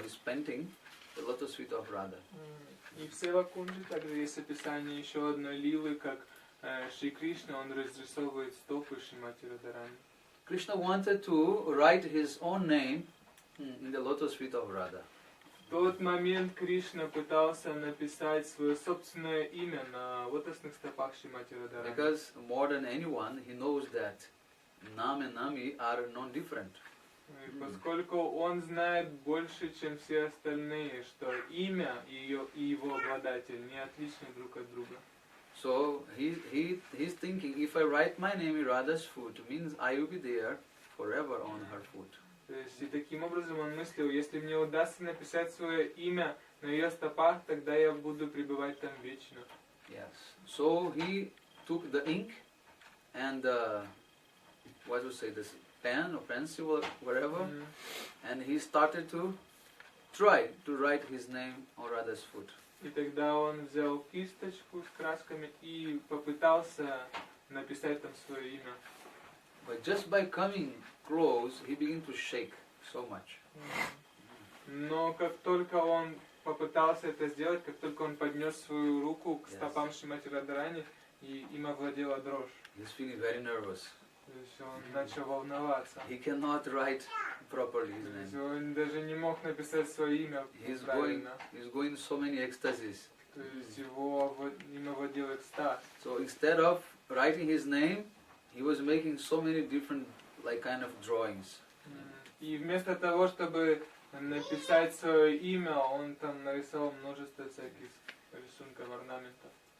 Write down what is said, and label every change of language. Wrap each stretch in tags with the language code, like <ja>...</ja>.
<en>He's painting the lotus feet of Radha.</en> <ru>И в Севакунджи также есть описание еще одной лилы, как Шри Кришна, он разрисовывает стопы Шримати Радharani.</ru> <en>Krishna wanted to write his own name in the lotus feet of Radha.</en> <ru>В тот момент Кришна пытался написать свое собственное имя на лотосных стопах Шримати Радharani.</ru> <en>Because more than anyone, he knows that Nam and Nami are non-different.</en> <ru>Поскольку он знает больше, чем все остальные, что имя и его обладатель не отличны друг от друга.</ru> <en>So he's thinking, if I write my name in Radha's foot, means I will be there forever on her foot.</en> <ru>То есть и таким образом он мыслил, если мне удастся написать свое имя на ее стопах, тогда я буду пребывать там вечно.</ru> <en>Yes. So he took the ink and what to say, this pen or pencil or whatever, and he started to try to write his name on Radha's foot.</en> <ru>И тогда он взял кисточку с красками и попытался написать там свое имя.</ru> <en>But just by coming close, he began to shake so much.</en> <ru>Но как только он попытался это сделать, как только он поднес свою руку к стопам Шримати Радharani, и им овладела дрожь.</ru> <en>He's feeling very nervous.</en> <ru>То есть он начал волноваться.</ru> <en>He cannot write properly his</en> <ru>То есть</ru> <en>name.</en> <ru>он даже не мог написать свое имя</ru> <en>He's</en> <ru>правильно.</ru> <en>going so many ecstasies.</en> <ru>То есть им овладел экстаз.</ru> <en>So instead of writing his name, he was making so many different like kind of drawings.</en> <ru>И вместо того, чтобы написать свое имя, он там нарисовал множество всяких рисунков, орнаментов.</ru>